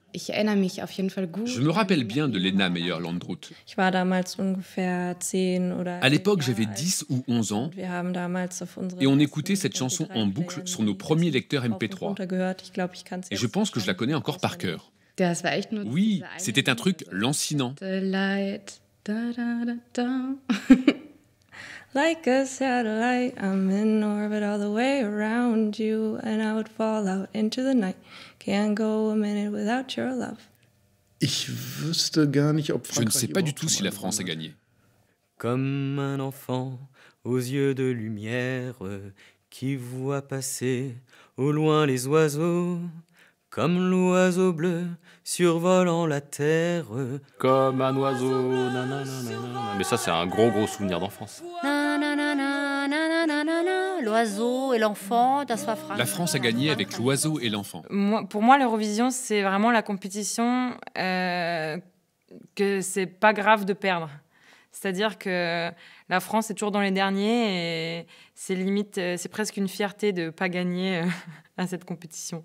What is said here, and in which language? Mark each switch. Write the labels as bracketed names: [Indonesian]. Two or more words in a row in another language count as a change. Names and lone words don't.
[French] Je me rappelle bien de Lena Meyer-Landrut. À l'époque, j'avais 10 ou 11 ans et on écoutait cette chanson en boucle sur nos premiers lecteurs MP3. Et je pense que je la connais encore par cœur. Oui, c'était un truc lancinant. [English] Like a satellite, I'm in orbit all the way around you, and I would fall out into the night. Can't go a minute without your love. [French] Je ne sais pas du tout si la France a gagné. Comme un enfant aux yeux de lumière qui voit passer au loin les oiseaux. Comme l'oiseau bleu survolant la terre. Comme un oiseau, nanana. Mais ça, c'est un gros souvenir d'enfance. L'oiseau et l'enfant, [German] das war Frankreich. [French] La France a gagné avec l'oiseau et l'enfant. Pour moi, l'Eurovision, c'est vraiment la compétition que c'est pas grave de perdre. C'est-à-dire que la France est toujours dans les derniers et c'est limite, c'est presque une fierté de pas gagner à cette compétition.